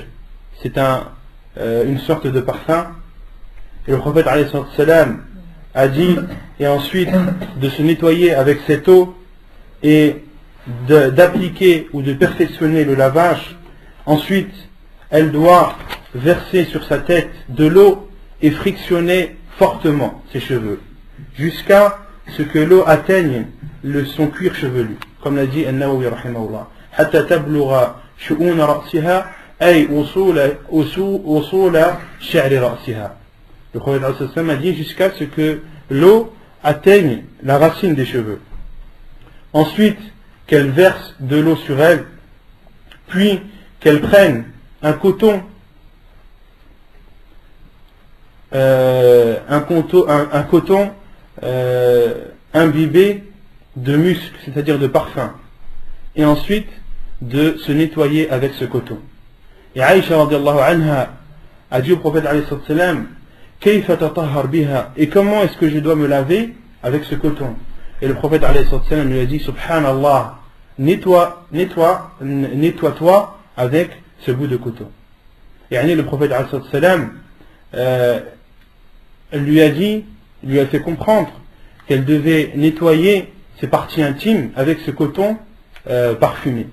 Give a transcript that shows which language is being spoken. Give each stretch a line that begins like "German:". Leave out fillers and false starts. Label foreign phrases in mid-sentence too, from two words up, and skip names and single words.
French: C'est une sorte de parfum. Et le prophète
Arabic: عليه الصلاة والسلام
French: a dit, et ensuite de se nettoyer avec cette eau et d'appliquer ou de perfectionner le lavage. Ensuite, elle doit verser sur sa tête de l'eau et frictionner fortement ses cheveux, jusqu'à ce que l'eau atteigne son cuir chevelu. Comme l'a dit An-Nawawi rahimahullah.
Arabic: حتى تبلغ شؤون رأسها أي أصول شعر رأسها.
French: Le prophète a dit jusqu'à ce que l'eau atteigne la racine des cheveux. Ensuite, qu'elle verse de l'eau sur elle, puis qu'elle prenne un coton, imbibé de musc, c'est-à-dire de parfum, et ensuite de se nettoyer avec ce coton. Et Aïcha
Arabic: رضي الله عنها
French: a dit au prophète
Arabic: عليه السلام, كيف تطهر بها,
French: et comment est-ce que je dois me laver avec ce coton? Et le prophète
Arabic: عليه السلام
French: lui a dit, Subhanallah, nettoie-toi avec ce bout de coton. Et le prophète
Arabic: عليه السلام
French: lui a fait comprendre qu'elle devait nettoyer ses parties intimes avec ce coton parfumé.